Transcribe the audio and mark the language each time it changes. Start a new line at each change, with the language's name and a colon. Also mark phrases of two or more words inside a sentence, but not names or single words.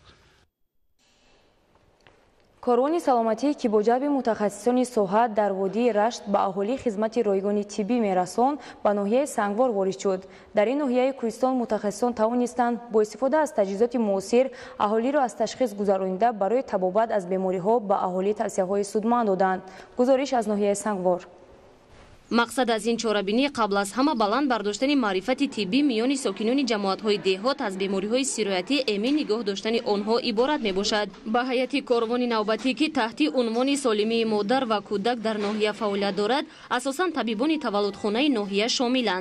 Persian: کاروانی سلامتی که با جلب متخصصان صحت در وادی رشت به اهالی خدمت رایگان طبی میرساند به ناحیه سنگوار وارد شد. در این ناحیه کوهستان متخصصان توانستند با استفاده از تجهیزات معاصر اهالی را از تشخیص گذرانیده برای تبابت از بیماری‌ها به اهالی توصیه‌های سودمند دادند. گزارش از ناحیه سنگوار.
Tajik: мақсад аз ин чорабинӣ қабл аз ҳама баланд бардоштани маърифати тиббӣ миёни сокинони ҷамоатҳои деҳот аз бемориҳои сироятӣ эмин нигоҳ доштани онҳо иборат мебошад. Ба ҳайати корвони навбатӣ ки таҳти унвони солимии модар ва кӯдак дар ноҳия фаъолият дорад, асосан табибони таваллудхонаи ноҳия шомиланд.